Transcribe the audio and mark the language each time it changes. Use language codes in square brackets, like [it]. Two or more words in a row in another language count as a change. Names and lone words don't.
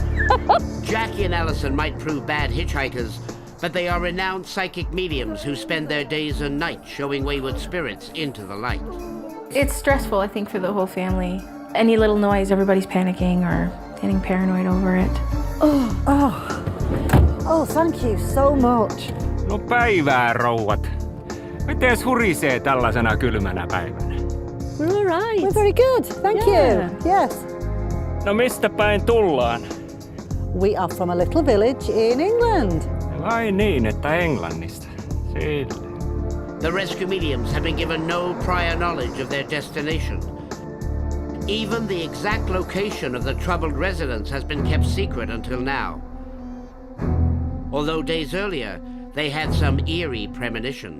[en] Jackie and Alison might prove bad hitchhikers, but they are renowned psychic mediums who spend their days and nights showing wayward spirits into the light. It's stressful, I think, for the whole family. Any little noise, everybody's panicking or getting paranoid over it. Oh, thank you so much. [fi] No päivää, rouvat. Mites hurisee tällaisena kylmänä päivänä? [en] We're all right. We're very good, thank you. Yes. [fi] No mistä päin tullaan? [en] We are from a little village in England. [fi] Vai niin, että Englannista. Sillä. [en] The rescue mediums have been given no prior knowledge of their destination. Even the exact location of the troubled residence has been kept secret until now. Although days earlier, they had some eerie premonitions.